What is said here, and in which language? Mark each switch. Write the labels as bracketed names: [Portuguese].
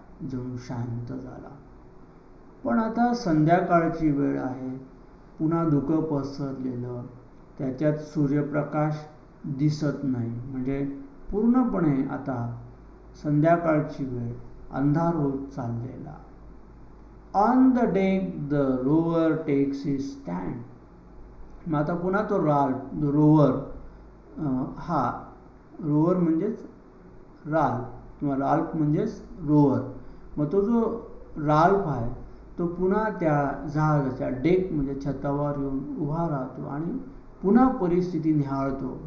[Marathi] जणू शांत झाला. पण आता संध्याकाळची वेळ आहे, पुन्हा धुकं पसरलेलं, त्याच्यात सूर्यप्रकाश दिसत नाही. म्हणजे पूर्णपणे आता संध्याकाळची वेळ, अंधार होत चाललेला. [English] On the deck the rover takes his stand. [Marathi] मग आता पुन्हा तो रोवर, हा रोवर म्हणजेच राल्फ किंवा राल्फ म्हणजेच रोवर. मग तो जो राल्फ आहे तो पुन्हा त्या जहाजाच्या डेक म्हणजे छतावर येऊन उभा राहतो आणि पुन्हा परिस्थिती निहाळतो.